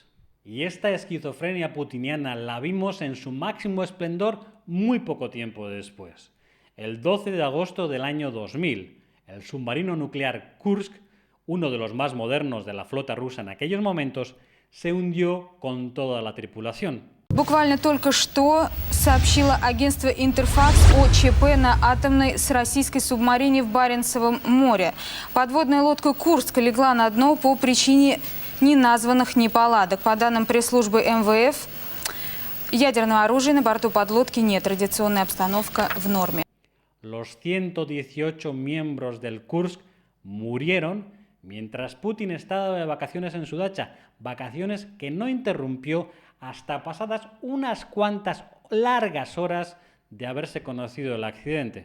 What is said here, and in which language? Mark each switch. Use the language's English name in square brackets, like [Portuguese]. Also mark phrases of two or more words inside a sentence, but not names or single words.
[Spanish] Y esta esquizofrenia putiniana la vimos en su máximo esplendor muy poco tiempo después. El 12 de agosto del año 2000, el submarino nuclear Kursk, uno de los más modernos de la flota rusa en aquellos momentos, se hundió con toda la tripulación. [Russian] Буквально только что сообщило агентство Интерфакс о ЧП на атомной с российской субмарине в Баренцевом море. Подводная лодка «Курск» легла на дно по причине неназванных неполадок. По данным пресс-службы МВФ, ядерного оружия на борту подлодки нет. Радиационная обстановка в норме. [Spanish] Los 118 miembros del Kursk murieron mientras Putin estaba de vacaciones en su dacha, vacaciones que no interrumpió hasta pasadas unas cuantas largas horas de haberse conocido el accidente.